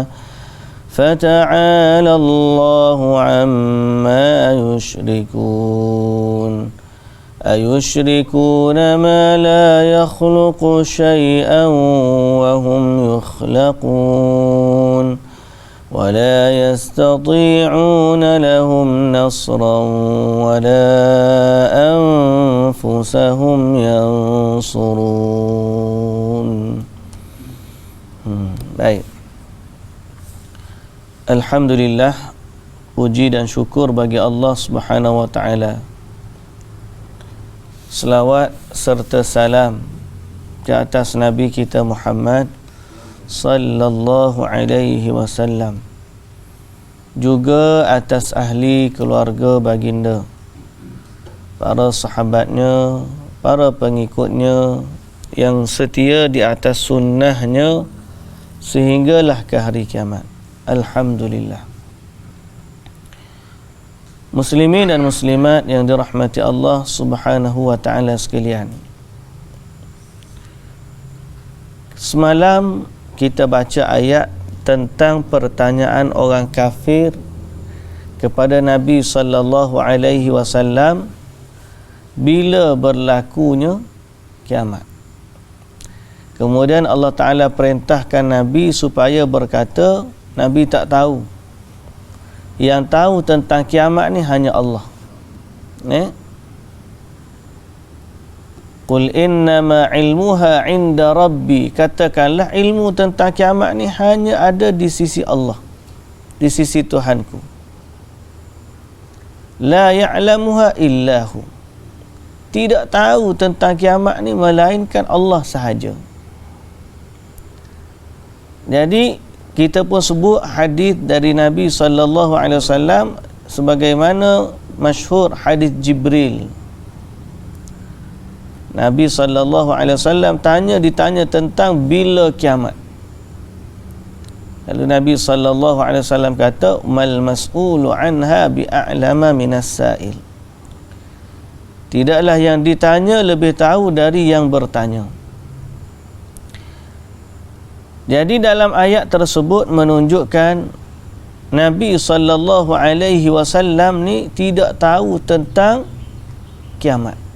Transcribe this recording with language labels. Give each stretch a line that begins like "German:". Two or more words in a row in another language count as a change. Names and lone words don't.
Arabic: فتعالى الله عما يشركون أيشركون ما لا يخلق شيئا وهم يخلقون ولا يستطيعون لهم نصرا ولا أنفسهم ينصرون.
Malay: Baik. Alhamdulillah, puji dan syukur bagi Allah
Arabic: سبحانه وتعالى.
Malay: Selawat serta salam ke atas Nabi kita Muhammad
Arabic: صلى الله عليه وسلم,
Malay: juga atas ahli keluarga baginda, para sahabatnya, para pengikutnya yang setia di atas sunnahnya sehinggalah ke hari kiamat. Alhamdulillah. Muslimin dan muslimat yang dirahmati Allah
Arabic: سبحانه وتعالى
Malay: sekalian. Semalam kita baca ayat tentang pertanyaan orang kafir kepada Nabi
Arabic: صلى الله عليه وسلم
Malay: bila berlakunya kiamat. Kemudian Allah Taala perintahkan Nabi supaya berkata, Nabi tak tahu. Yang tahu tentang kiamat ni hanya Allah.
Arabic: قل إنما علمها عند ربي.
Malay: Katakanlah ilmu tentang kiamat ni hanya ada di sisi Allah, di sisi Tuhanku.
Arabic: لا يعلمها إلا هو.
Malay: Tidak tahu tentang kiamat ni melainkan Allah sahaja. Jadi kita pun sebut hadis dari Nabi
Arabic: صلى الله عليه وسلم
Malay: sebagaimana masyhur hadis Jibril. Nabi
Arabic: صلى الله عليه وسلم
Malay: ditanya tentang bila kiamat. Lalu Nabi
Arabic: صلى الله عليه وسلم
Malay: kata,
Arabic: "ما المسؤول عنها بأعلم من السائل."
Malay: Tidaklah yang ditanya lebih tahu dari yang bertanya. Jadi dalam ayat tersebut menunjukkan Nabi SAW ni tidak tahu tentang kiamat.